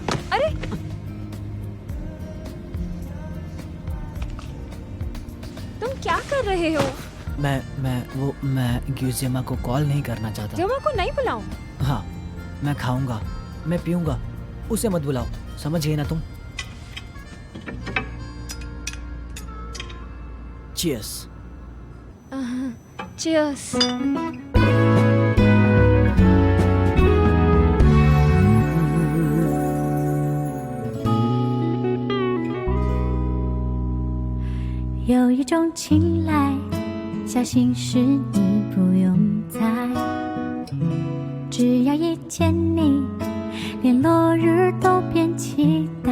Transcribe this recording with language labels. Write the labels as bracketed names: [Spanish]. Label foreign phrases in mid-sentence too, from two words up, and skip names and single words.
[Hindi] अरे तुम क्या कर रहे हो? मैं ग्यूजियमा को कॉल नहीं करना चाहता। जोमा को नहीं बुलाऊं? हाँ, मैं खाऊंगा, मैं पीऊंगा, उसे मत बुलाओ, समझ गई ना तुम? Cheers. Cheers. [Chinese] 有一种青睐，小心事你不用猜，只要一见你，连落日都变期待。